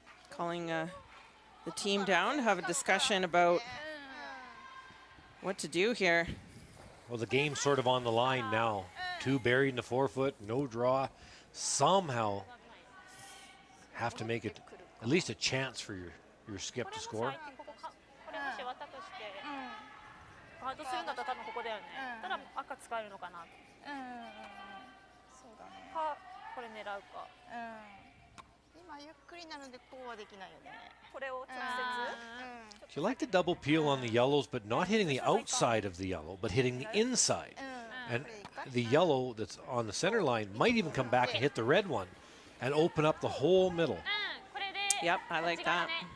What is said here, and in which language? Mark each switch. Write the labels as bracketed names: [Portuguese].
[English] Calling the team down to have a discussion about what to do here. Well, the game's sort of on the line now. 2 buried in the forefoot, no draw. Somehow have to make it at least a chance for your skip to score. [Japanese] これもし渡としてガードするんだったら多分ここだよね。ただ赤使えるのかなと。そうだね。かこれ狙うか。今ゆっくりなのでこうはできないよね。これを直接。 [English] She liked the double peel on the yellows, but not hitting the outside of the yellow, but hitting the inside. And the yellow that's on the center line might even come back and hit the red one and open up the whole middle. Yep, I like that.